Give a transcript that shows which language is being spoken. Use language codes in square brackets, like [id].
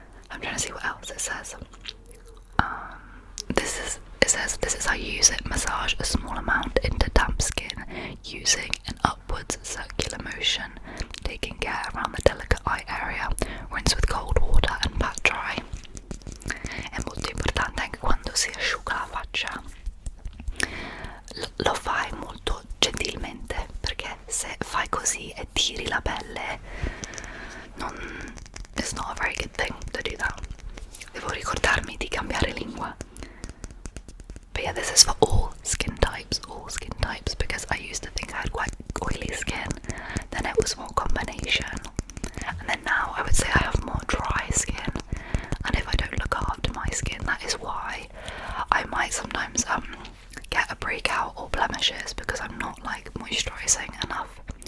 [en] I'm trying to see what else it says. It says this is how you use it. Massage a small amount into damp skin using an upwards circular motion, taking care around the delicate eye area. Rinse with cold water and pat dry. [it] È molto importante anche quando si asciuga la faccia. Lo fai molto gentilmente, perché se fai così e tiri la pelle, [en] it's not a very good thing to do that. [it] Devo ricordarmi di cambiare lingua. [en] But yeah, this is for all skin types, because I used to think I had quite oily skin, then it was more combination, and then now I would say I have more dry skin, and if I don't look after my skin, that is why I might sometimes get a breakout or blemishes, because I'm not like moisturizing enough.